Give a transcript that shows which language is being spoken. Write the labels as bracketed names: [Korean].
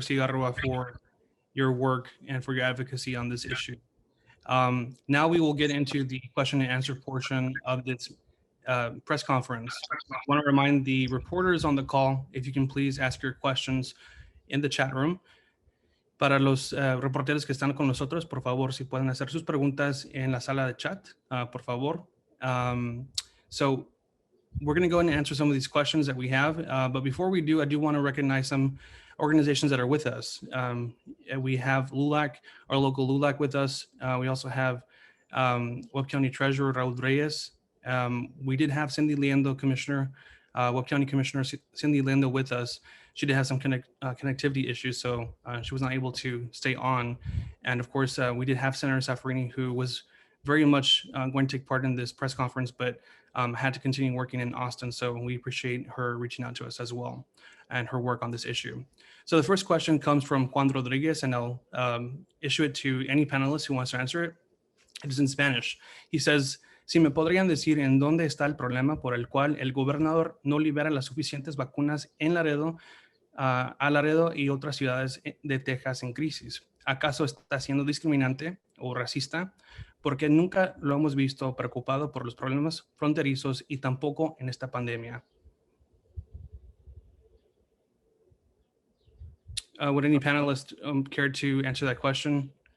[English] Cigarroa, for your work and for your advocacy on this issue. Now we will get into the question and answer portion of this press conference. I want to remind the reporters on the call, if you can please ask your questions in the chat room. [Spanish] Para los reporteros que están con nosotros, por favor, si pueden hacer sus preguntas en la sala de chat, por favor. [English] So we're going to go ahead and answer some of these questions that we have. But before we do, I do want to recognize some organizations that are with us. We have LULAC, our local LULAC with us. We also have Webb County Treasurer Raul Reyes. We did have Cindy Liendo, Commissioner, Webb County Commissioner Cindy Liendo with us. She did have some connectivity issues, so she was not able to stay on. And of course, we did have Senator Saffarini, who was very much going to take part in this press conference, but had to continue working in Austin. So we appreciate her reaching out to us as well and her work on this issue. So the first question comes from Juan Rodriguez, and I'll issue it to any panelist who wants to answer it. It is in Spanish. He says, [Spanish] si me podrían decir en dónde está el problema por el cual el gobernador no libera las suficientes vacunas en Laredo, a Laredo y otras ciudades de Texas en crisis. ¿Acaso está siendo discriminante o racista? Porque nunca lo hemos visto preocupado por los problemas fronterizos y tampoco en esta pandemia. [English] Would any panelist care to answer that question?